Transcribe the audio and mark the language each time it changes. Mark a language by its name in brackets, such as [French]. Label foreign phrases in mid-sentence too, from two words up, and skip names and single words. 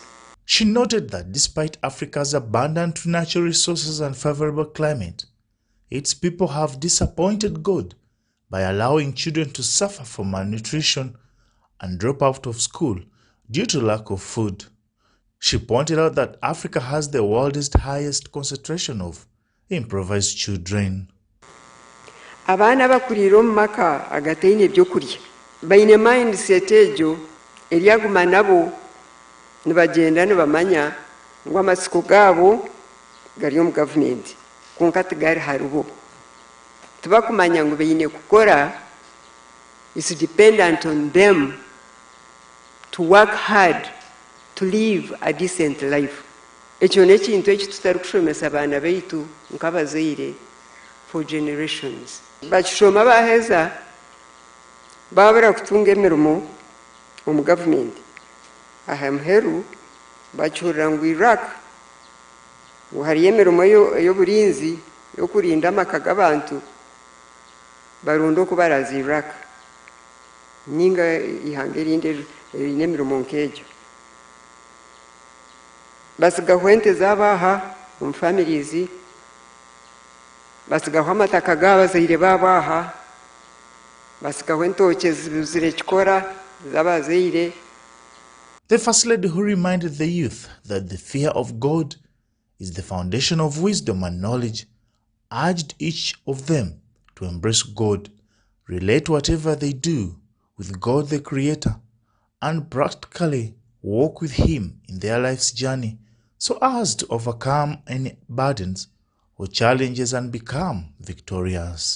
[English] She noted that despite Africa's abundant natural resources and favorable climate, its people have disappointed God by allowing children to suffer from malnutrition and drop out of school due to lack of food. She pointed out that Africa has the world's highest concentration of impoverished children. [Nyankole] Abaana bakulira omu maka agateine ebyokulya baine mindset egyo eryaguma nabo nibagenda nibamanya ngu amasiko gaabo gari omu gavumenti konka tigari haribo tibakumanya ngu baine kukora [English] is dependent on them to work hard to live a decent life. [Nyankole] Ekyo n'ekintu eki tutari kushomesa abaana baitu nk'abazaire [English] for generations. [Nyankole] Bakishoma baheza babura kutunga emirimo omu gavumenti aha muheru bakihurira ngu Iraq hariyo emirimo ey'oburinzi y'okurinda amaka g'abantu baronda okubaraza Iraq ninga ihanga erindi erine emirimo nk'egyo basigaho ente z'abaaha omu families basigaho amataka g'abazaire b'abaaha basigaho entookye zibuzire kikora z'abazaire. [English] The First Lady, who reminded the youth that the fear of God is the foundation of wisdom and knowledge, urged each of them to embrace God, relate whatever they do with God the Creator, and practically walk with Him in their life's journey so as to overcome any burdens or challenges and become victorious.